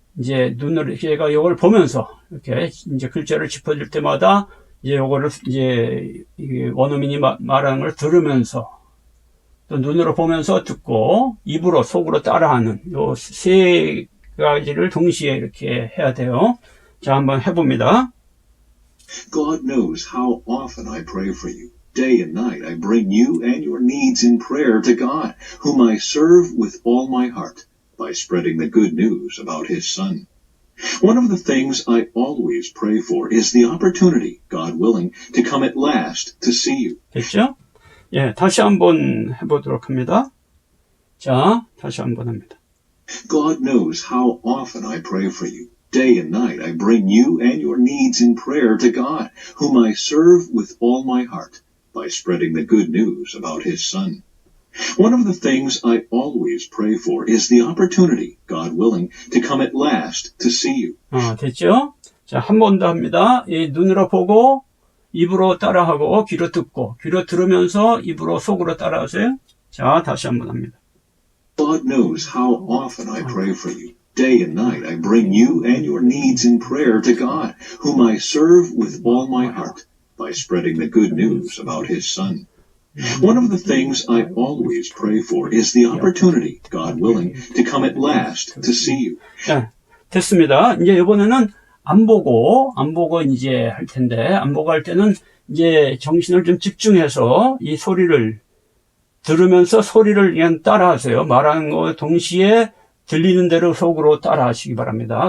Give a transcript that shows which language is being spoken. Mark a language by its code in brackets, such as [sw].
[ko] 이제 눈으로 제가 이걸 보면서 이렇게 이제 글자를 짚어줄 때마다 이제 요거를 이제 원어민이 말하는 걸 들으면서 또 눈으로 보면서 듣고 입으로 속으로 따라하는 요 세 가지를 동시에 이렇게 해야 돼요. 자, 한번 해봅니다. [en] God knows how often I pray for you. Day and night I bring you and your needs in prayer to God, whom I serve with all my heart by spreading the good news about His Son. One of the things I always pray for is the opportunity, God willing, to come at last to see you. [ko] 됐죠? 예, 다시 한번 해보도록 합니다. 자, 다시 한번 합니다. [en] God knows how often I pray for you. Day and night I bring you and your needs in prayer to God, whom I serve with all my heart by spreading the good news about His Son. One of the things I always pray for is the opportunity, God willing, to come at last to see you. [ko] 됐죠? 자, 한 번 더 합니다. 이 눈으로 보고, 입으로 따라하고, 귀로 듣고, 귀로 들으면서 입으로 속으로 따라하세요. 자, 다시 한 번 합니다. [en] God knows how often I pray for you. Day and night I bring you and your needs in prayer to God, whom I serve with all my heart by spreading the good news about His Son. One of the things I always pray for is the opportunity, God willing, to come at last to see you. [ko] 네, 됐습니다. 이제 이번에는 안 보고 이제 할 텐데, 안 보고 할 때는 이제 정신을 좀 집중해서 이 소리를 들으면서 소리를 그냥 따라하세요. 말하는 거 동시에 들리는 대로 속으로 따라하시기 바랍니다.